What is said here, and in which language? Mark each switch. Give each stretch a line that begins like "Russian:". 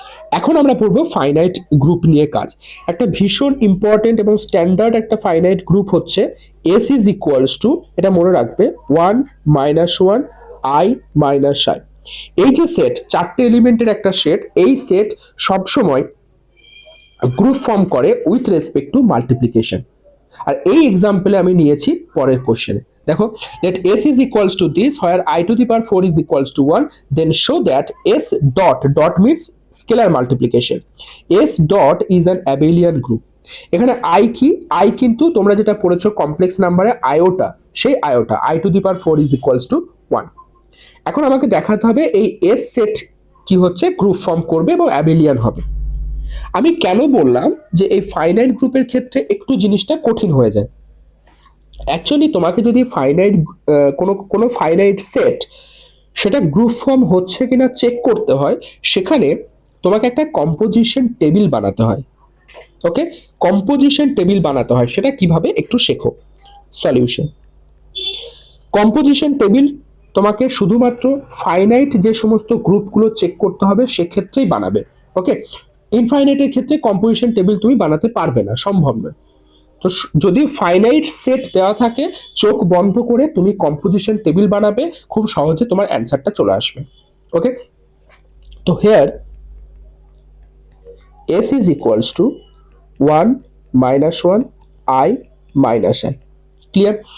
Bangla: এখন আমরা পড়বো ফাইনাইট গ্রুপ নিয়ে কাজ। একটা ভীষণ ইম্পর্টেন্ট এবং স্ট্যান্ডার্ড একটা ফাইনাইট গ্রুপ হচ্ছে এস ইজ ইকুয়ালস টু, এটা মনে রাখবে, 1 - 1 I - I। এই যে সেট, চারটে এলিমেন্টের একটা সেট, এই সেট সবসময় গ্রুপ ফর্ম করে উইথ রেসপেক্ট টু মাল্টিপ্লিকেশন। আর এই এক্সাম্পলে আমি নিয়েছি পরের কোশ্চেনে।
English: দেখো, let s is equals to this where I to the power 4 is equals to 1, then show that s dot means scalar multiplication, s dot is an abelian group।
Bangla: এখানে i কি, i কিন্তু তোমরা যেটা পড়েছো কমপ্লেক্স নাম্বারে iota, সেই iota
English: I to the power 4 is equals to 1।
Bangla: এখন আমাকে দেখাতে হবে এই এস সেট কি হচ্ছে, গ্রুপ ফর্ম করবে এবং অ্যাবেলিয়ান হবে। আমি কেন বললাম যে এই ফাইনাইট গ্রুপের ক্ষেত্রে একটু জিনিসটা কঠিন হয়ে যায়। অ্যাকচুয়ালি তোমাকে যদি ফাইনাইট কোনো ফাইনাইট সেট সেটা গ্রুপ ফর্ম হচ্ছে কিনা চেক করতে হয়, সেখানে তোমাকে একটা কম্পোজিশন টেবিল বানাতে হয়। ওকে, কম্পোজিশন টেবিল বানাতে হয়, সেটা কিভাবে একটু শেখো। সলিউশন, কম্পোজিশন টেবিল তোমাকে শুধুমাত্র ফাইনাইট যে সমস্ত গ্রুপগুলো চেক করতে হবে সেক্ষেত্রেই বানাবে। ওকে, ইনফাইনাইটের ক্ষেত্রে কম্পোজিশন টেবিল তুমি বানাতে পারবে না, সম্ভব নয়। তো যদি ফাইনাইট সেট দেওয়া থাকে, চোখ বন্ধ করে তুমি কম্পোজিশন টেবিল বানাবে, খুব সহজে তোমার অ্যান্সারটা চলে আসবে।
English: Okay, তো here s is equals to 1 - 1 I - I। Clear?